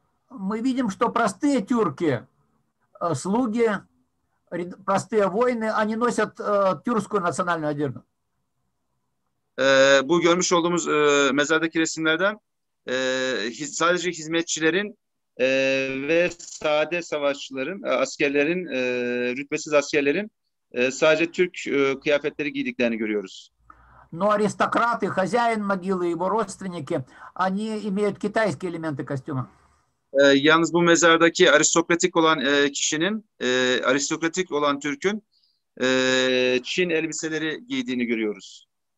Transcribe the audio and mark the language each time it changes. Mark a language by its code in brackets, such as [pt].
[ru] Мы видим, что простые тюрки, слуги, простые воины, они носят тюркскую национальную одежду. [tr] Bu görmüş olduğumuz mezardaki resimlerden sadece hizmetçilerin ve sade savaşçıların, askerlerin, rütbesiz askerlerin sadece Türk kıyafetleri giydiklerini görüyoruz. [ru] Но аристократы, хозяин могилы, его родственники, они имеют китайские элементы костюма. [tr] Yalnız bu mezardaki aristokratik olan kişinin, aristokratik olan Türk'ün Çin elbiseleri giydiğini görüyoruz.